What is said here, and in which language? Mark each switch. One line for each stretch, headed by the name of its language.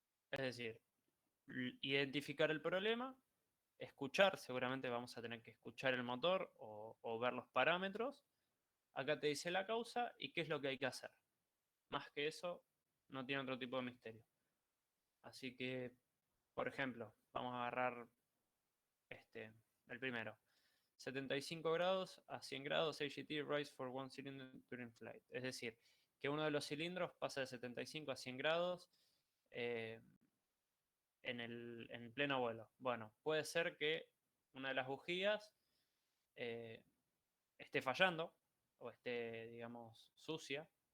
Spanish: Es decir, identificar el problema, escuchar, seguramente vamos a tener que escuchar el motor o ver los parámetros. Acá te dice la causa y qué es lo que hay que hacer. Más que eso, no tiene otro tipo de misterio. Así que, por ejemplo, vamos a agarrar el primero. 75 grados a 100 grados
English: AGT rise for one cylinder during flight.
Spanish: Es decir, que uno de los cilindros pasa de 75 a 100 grados eh, en pleno vuelo. Bueno, puede ser que una de las bujías eh, esté fallando o esté, digamos, sucia.